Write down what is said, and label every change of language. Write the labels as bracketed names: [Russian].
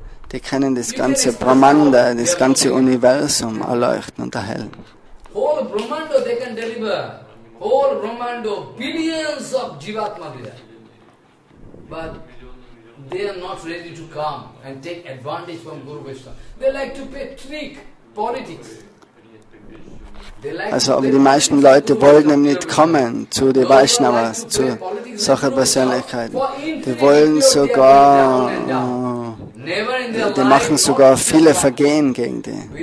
[German] Die können das ganze Brahmanda, das ganze Universum erleuchten und erhellen. [English] Whole Brahmanda they can deliver. Whole Brahmanda, billions of Jivatma there. But they are not ready to come and take advantage from Guru Vaishnava. They like to play trick, politics. [German] Also, aber die meisten Leute wollen eben nicht kommen zu den Vaishnavas, zu solchen Persönlichkeiten. Die wollen sogar, die machen sogar viele Vergehen gegen die.